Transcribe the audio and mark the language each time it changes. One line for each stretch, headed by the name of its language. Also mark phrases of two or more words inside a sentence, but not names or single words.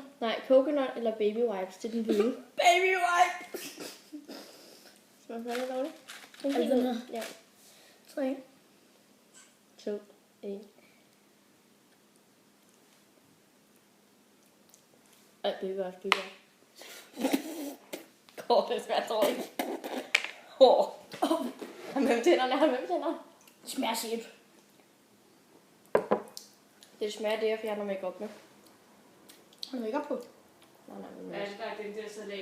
Danish: Nej, coconut eller
English: baby wipes.
Danish: Det er den hvide.
English: Baby wipe.
Danish: Smager det dårligt? Er det den her? Ja. 3. 2, 1. Ej,
English: baby wipes, baby wipes.
Danish: Det smager dårligt. Har med tænderne. Det smager sæt. Det smager det, jeg fjerner makeup med. Har du ikke op på? Nej, Hvad er det, der er den der salat?